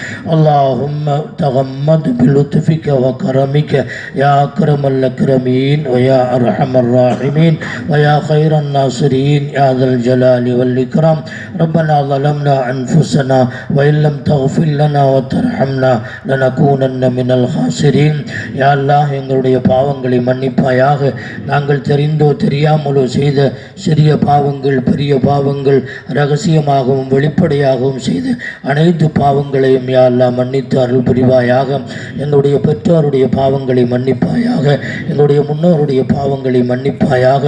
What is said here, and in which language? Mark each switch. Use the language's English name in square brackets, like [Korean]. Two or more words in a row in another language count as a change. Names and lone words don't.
[Arabic] اللهم تغمد بلطفك وكرمك يا أكرم الأكرمين ويا أرحم الراحمين ويا خير الناصرين يا ذا الجلال والإكرام. ربنا ظلمنا أنفسنا وإن لم تغفر لنا وترحمنا لنكونن من الخاسرين. يا الله [Tamil] எங்களுடைய பாவங்களை மன்னிப்பாயாக. நாங்கள் தெரிந்தோ தெரியாமலோ செய்த சிறிய பாவங்கள், பெரிய பாவங்கள், இரகசியமாகவும் வெளிப்படையாகவும் செய்த அனைத்து பாவங்களையும் [Arabic] يا الله [Tamil] மன்னித்து அருள் புரிவாயாக. எங்களுடைய பெற்றோருடைய பாவங்களை மன்னிப்பாயாக, எங்களுடைய முன்னோருடைய பாவங்களை மன்னிப்பாயாக.